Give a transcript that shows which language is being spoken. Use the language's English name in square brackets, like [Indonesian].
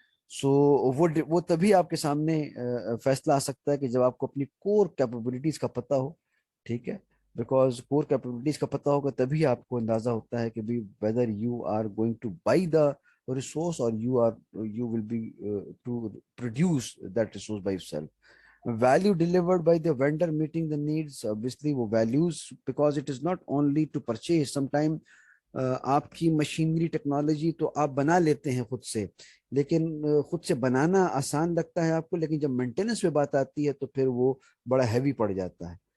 [Urdu] سو وہ تبھی آپ کے سامنے فیصلہ آ سکتا ہے کہ جب آپ کو اپنی کور کیپیبلٹیز کا پتہ ہو. ٹھیک ہے بیکاز کور کیپیبلٹیز کا پتہ ہوگا تبھی آپ کو اندازہ ہوتا ہے کہ بھی [English] Whether you are going to buy the resource اور you will be to produce that resource by yourself. Value delivered by the vendor meeting the needs. Obviously وہ values because it is not only to purchase. [Urdu] Sometime آپ کی machinery technology تو آپ بنا لیتے ہیں خود سے لیکن خود سے بنانا آسان لگتا ہے آپ کو لیکن جب مینٹیننس پہ بات آتی ہے تو پھر وہ بڑا ہیوی پڑ جاتا ہے.